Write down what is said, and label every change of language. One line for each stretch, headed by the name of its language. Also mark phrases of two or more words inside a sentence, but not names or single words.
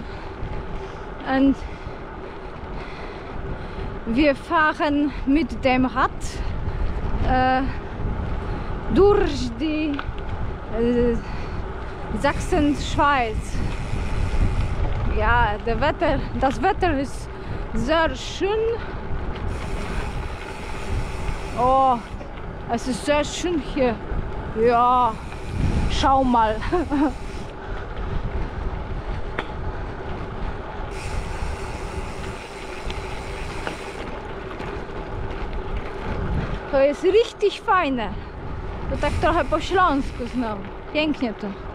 German: Und wir fahren mit dem Rad durch die Sachsen-Schweiz. Ja, das Wetter ist sehr schön. Oh, es ist sehr schön hier. Ja, schau mal.
Polish: To jest richtig fajne. To tak trochę po śląsku znowu. Pięknie to.